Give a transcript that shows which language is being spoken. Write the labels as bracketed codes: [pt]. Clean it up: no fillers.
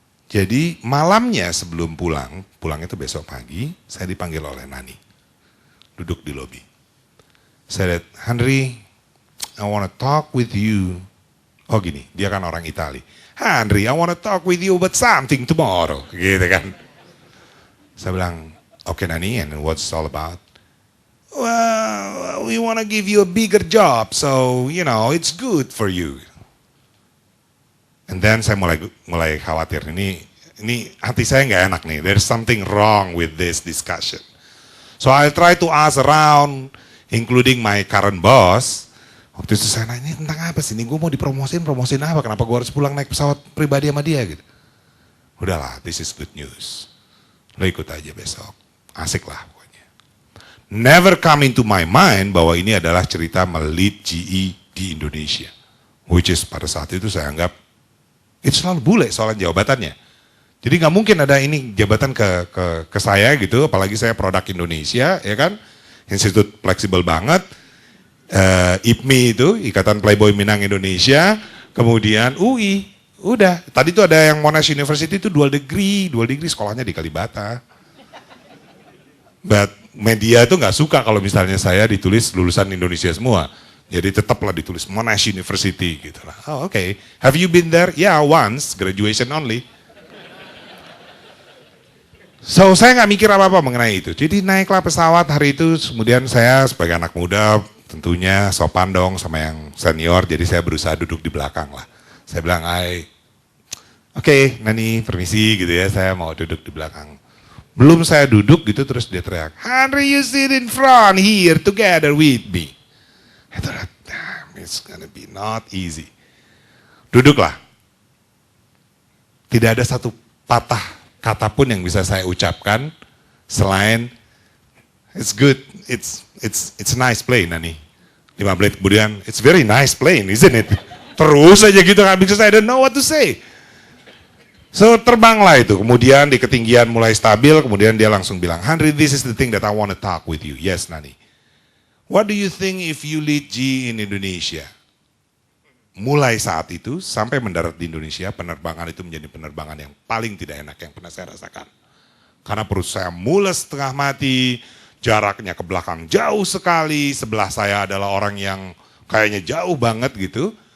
[id] Jadi malamnya sebelum pulang itu besok pagi, saya dipanggil oleh Nani. Duduk di lobi. Saya lihat, [en] Henry, I want to talk with you. [id] Oh gini, dia kan orang Itali. [en] Henry, I want to talk with you about something tomorrow. [id] Gitu kan. Saya bilang, [en] okay Nani, and what's it all about? Well, we want to give you a bigger job, so it's good for you. And then [id] saya mulai khawatir, ini hati saya nggak enak nih. [en] There's something wrong with this discussion. So I'll try to ask around, including my current boss. [id] Waktu itu saya nanya, tentang apa sih? Ini gue mau promosin apa? Kenapa gue harus pulang naik pesawat pribadi sama dia gitu? Udahlah, [en] this is good news. [id] Lo ikut aja besok. Asik lah pokoknya. [en] Never come into my mind [id] bahwa ini adalah cerita melead GE di Indonesia. Which is pada saat itu saya anggap, itu selalu bule soal jabatannya. Jadi nggak mungkin ada ini jabatan ke saya gitu, apalagi saya produk Indonesia, ya kan? Institut fleksibel banget. IPMI itu, Ikatan Playboy Minang Indonesia, kemudian UI, udah. Tadi tuh ada yang Monash University itu dual degree sekolahnya di Kalibata. [en] But [id] media itu nggak suka kalau misalnya saya ditulis lulusan Indonesia semua. Jadi tetaplah ditulis Monash University gitu lah. [en] Oh okay. Have you been there? Yeah, once, graduation only. So [id] saya nggak mikir apa-apa mengenai itu. Jadi naiklah pesawat hari itu, kemudian saya sebagai anak muda tentunya sopan dong sama yang senior, jadi saya berusaha duduk di belakang lah. Saya bilang, oke, Nani permisi gitu ya, saya mau duduk di belakang. Belum saya duduk gitu terus dia teriak, [en] Henry you sit in front here together with me. I thought, damn, it's gonna be not easy. [id] Duduklah. Tidak ada satu patah kata pun yang bisa saya ucapkan selain [en] it's good, it's a nice plane, Nani. [id] 5 menit kemudian, [en] it's very nice plane, isn't it? [id] Terus aja gitu, [en] because I don't know what to say. [id] So terbanglah itu, kemudian di ketinggian mulai stabil, kemudian dia langsung bilang, [en] Henry, this is the thing that I want to talk with you. Yes, Nani. What do you think if you lead GE in Indonesia? [id] Mulai saat itu, sampai mendarat di Indonesia, penerbangan itu menjadi penerbangan yang paling tidak enak yang pernah saya rasakan. Karena perut saya mules setengah mati, jaraknya ke belakang jauh sekali, sebelah saya adalah orang yang kayaknya jauh banget gitu.